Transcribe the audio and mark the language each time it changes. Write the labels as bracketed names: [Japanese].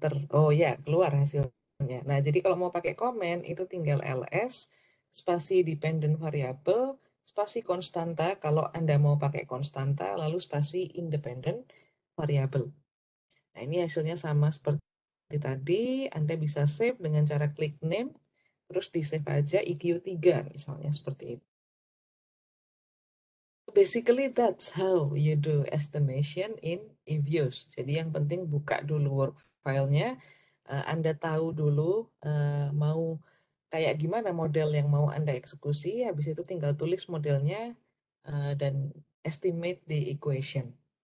[Indonesian] Oh ya, keluar hasilnya. Nah, jadi kalau mau pakai komen, itu tinggal ls, spasi dependent variable, spasi konstanta, kalau Anda mau pakai konstanta, lalu spasi independent variable. Nah, ini hasilnya sama seperti tadi. Anda bisa save dengan cara klik name, terus di save aja EQ3, misalnya seperti itu. [English] Basically, that's how you do estimation in eViews. [Indonesian] Jadi yang penting buka dulu work file-nya, Anda tahu dulu mau kayak gimana model yang mau Anda eksekusi, habis itu tinggal tulis modelnya dan [English] estimate the equation.